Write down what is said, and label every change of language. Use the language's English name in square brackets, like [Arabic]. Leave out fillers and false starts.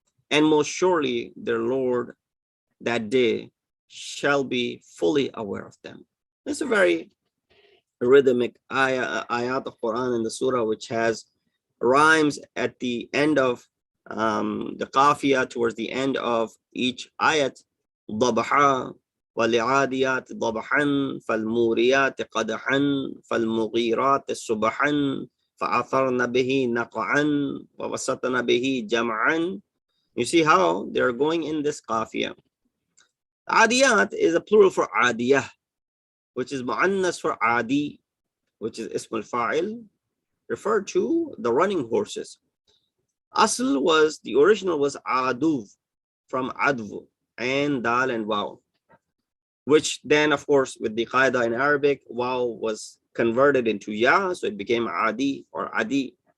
[English] And most surely their Lord that day shall be fully aware of them. It's a very rhythmic ayat of Quran in the surah, which has rhymes at the end of the qafiyah, towards the end of each ayat. [Arabic] ضبحا والعاديات ضبحا فالموريات قدحا فالمغيرات صبحا فأثرن به نقعا ووسطن به جمعا. [English] You see how they're going in this qafiyah. Adiyat is a plural for adiyah, which is mu'annas for adi, which is ismul fa'il, referred to the running horses. Asl was, the original was aduv, from advu, and dal and waw, which then, of course, with the qaida in Arabic, waw was converted into ya, so it became adi or adi.